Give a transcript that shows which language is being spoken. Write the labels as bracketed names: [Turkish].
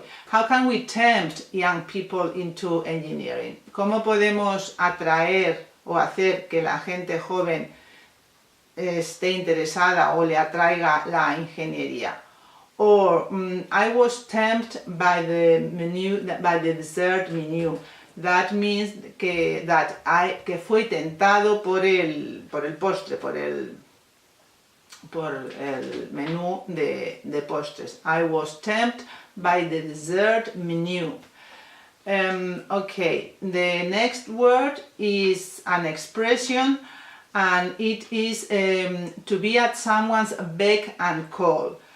[English] How can we tempt young people into engineering? [Spanish] ¿Cómo podemos atraer o hacer que la gente joven esté interesada o le atraiga la ingeniería? [English] Or I was tempted by the dessert menu. That means [Spanish] que fui tentado por el postre, por el por el menú de postres. [English] I was tempted by the dessert menu. Okay, the next word is an expression, and it is to be at someone's beck and call.